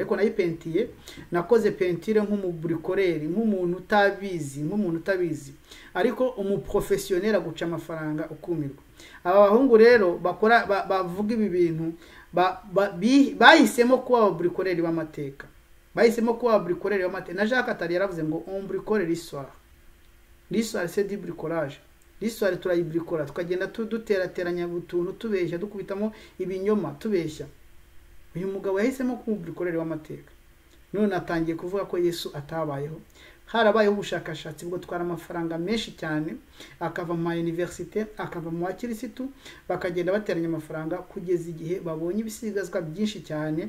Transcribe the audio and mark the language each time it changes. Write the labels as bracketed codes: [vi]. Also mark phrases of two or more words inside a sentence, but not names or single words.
[rw] Ariko nayipentiye, nakoze pentire nk'umubricoleur, nk'umuntu utabizi, ariko umuprofessionnel aguca amafaranga ukumirwa. Aba bahungu rero bakora bavuga ibi bintu bahisemo kuba ababricoleur b'amateka, na Jacques Attali yaravuze ngo [fr] on bricole l'histoire c'est du bricolage. [rw] L'histoire turayibrikora, tukagenda duterateranya utuntu tubeshya, dukubitamo ibinyoma tubeshya. Uyu mugabo yahisemo kumubricoleur w'amateka. None atangiye kuvuga ko Yesu atabayeho. Harabayeho ubushakashatsi bwo twara amafaranga menshi cyane, akava mu université, akava mu bakirisitu, bakagenda bateranya amafaranga kugeza igihe babonye ibisigazwa byinshi cyane.